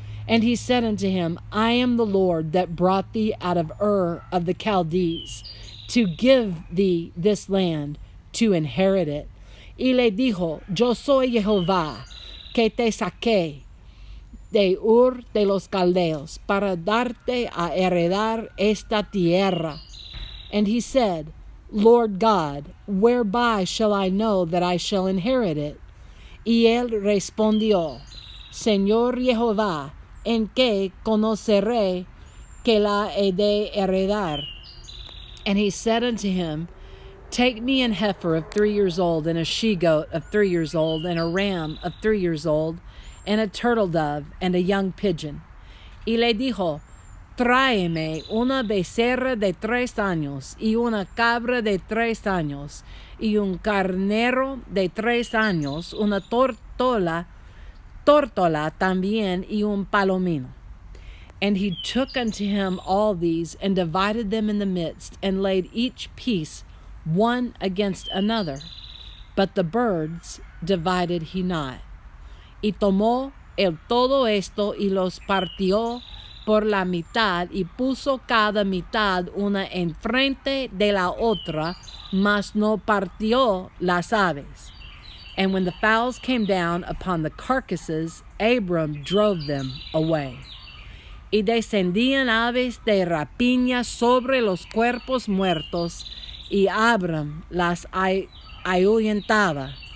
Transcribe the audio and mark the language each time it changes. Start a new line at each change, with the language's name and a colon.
English: And he said unto him, I am the Lord that brought thee out of Ur of the Chaldees, to give thee this land, to inherit it.
Spanish: Y le dijo, yo soy Jehová, que te saqué de Ur de los Caldeos, para darte a heredar esta tierra.
English: And he said, Lord God, whereby shall I know that I shall inherit it?
Spanish: Y él respondió, Señor Jehová, en qué conoceré que la he de heredar?
English: And he said unto him, take me an heifer of 3 years old, and a she-goat of 3 years old, and a ram of 3 years old, and a turtle dove, and a young pigeon.
Spanish: Y le dijo, tráeme una becerra de 3 años, y una cabra de 3 años, y un carnero de 3 años, una tórtola también, y un palomino.
English: And he took unto him all these, and divided them in the midst, and laid each piece one against another. But the birds divided he not.
Spanish: Y tomó el todo esto, y los partió por la mitad, y puso cada mitad una enfrente de la otra, mas no partió las aves.
English: And when the fowls came down upon the carcasses, Abram drove them away.
Spanish: Y descendían aves de rapiña sobre los cuerpos muertos, y Abram las ahuyentaba.